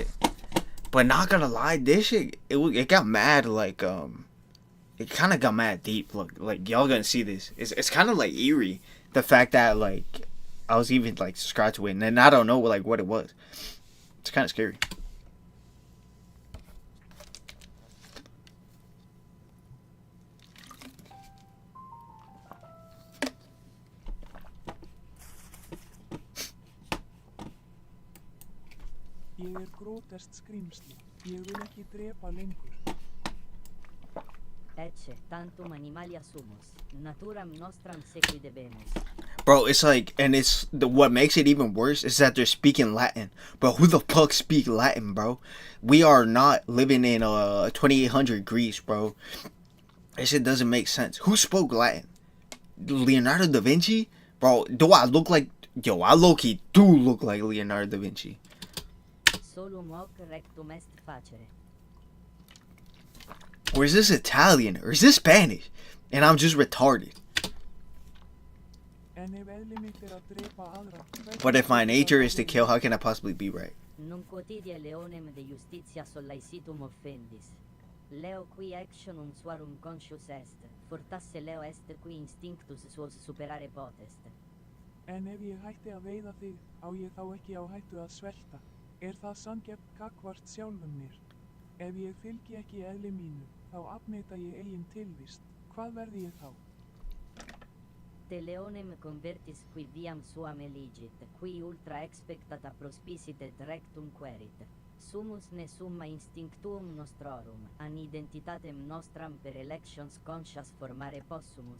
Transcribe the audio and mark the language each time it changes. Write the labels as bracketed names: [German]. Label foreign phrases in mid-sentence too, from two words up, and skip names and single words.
[English] But not gonna lie, this shit, it got mad, like, it kind of got mad deep. Look, like, y'all gonna see this. It's kind of, like, eerie. The fact that, like, I was even, like, subscribed to it. And then I don't know, like, what it was. It's kind of scary. [Icelandic] Ég grótest skrýmsli. Ég vil ekki drepa lengur. [Latin] Ecce, tantum animalia sumus. Naturam nostram sequidebemus. [English] Bro, it's like, and what makes it even worse is that they're speaking Latin. Bro, who the fuck speak Latin, bro? We are not living in 2800 Greece, bro. This shit doesn't make sense. Who spoke Latin? Leonardo da Vinci? Bro, do I look like... Yo, I low-key do look like Leonardo da Vinci. [Latin] Solum hoc rectum est facere. [English] Or is this Italian? Or is this Spanish? And I'm just retarded. But if my nature is to kill, how can I possibly be right? [Latin] Nunc quotidie leonem de justitia sollaicitum offendis. Leo qui actionum suarum conscius est, fortasse leo est qui instinctus suos superare potest. [Icelandic] En ef ég hætti að veiða þig, á ég þá ekki á hættu að svelta. Það sanngjarnt gagnvart sjálfum mér? Ef ég fylgi ekki eðli mínu, þá afneita ég eigin tilvist. Hvað verði ég þá? [Latin] Te leonem convertis qui viam suam eligit, qui ultra expectata prospisit et rectum querit. Sumus ne summa instinctuum nostrorum, an identitatem nostram per elections conscias formare possumus.